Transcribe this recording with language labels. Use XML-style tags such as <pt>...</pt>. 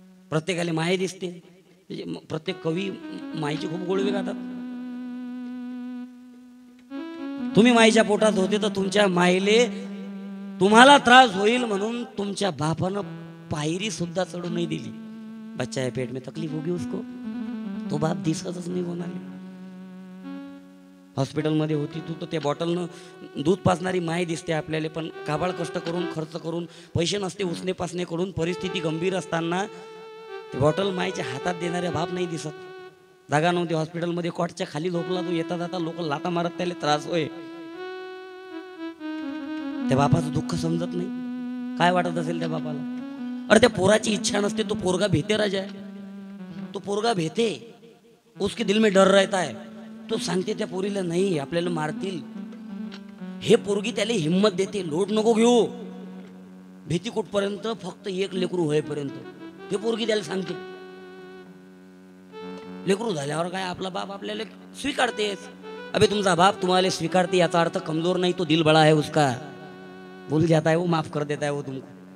<mr>प्रत्येकाला माये दिसते, म्हणजे प्रत्येक कवी माईची खूप गोडवे गातात. तुम्ही माईच्या पोटात होते तर तुमच्या माईले तुम्हाला त्रास होईल म्हणून तुमच्या बापानं पायरी सुद्धा चढू नाही दिली.</mr> <hi>बच्चा है पेट में तकलीफ होगी उसको,</hi> <mr>तो बाप दिसतच नाही कोणाला. हॉस्पिटलमध्ये होती तू तर त्या बॉटलनं दूध पाजणारी माय दिसते आपल्याला, पण काबाळ कष्ट करून खर्च करून पैसे नसते उसने पासने करून, परिस्थिती गंभीर असताना ते बॉटल मायच्या हातात देणारे बाप नाही दिसत. जागा नव्हती हॉस्पिटलमध्ये, कॉटच्या खाली झोपला तू, येता जाता लोक लाता मारत त्याला त्रास होय. त्या बापाचं दुःख समजत नाही, काय वाटत असेल त्या बापाला. अरे त्या पोराची इच्छा नसते, तो पोरगा भेते राजा है, तो पोरगा भेते,</mr> <hi>उसके दिल में डर रहता है.</hi> <mr>तो सांगते त्या पोरीला नाही आपल्याला मारतील. हे पोरगी त्याला हिम्मत देते, लोट नको घेऊ, भीती कुठपर्यंत, फक्त एक लेकरू होईपर्यंत. हे पोरगी त्याला सांगते. लेकरू झाल्यावर काय आपला बाप आपल्याला स्वीकारतेच. अबे तुमचा बाप तुम्हाला स्वीकारते याचा अर्थ कमजोर नाही,</mr> <hi>तो दिल बड़ा है उसका, भूल जाता है वो, माफ कर देता है वो तुमको.</hi>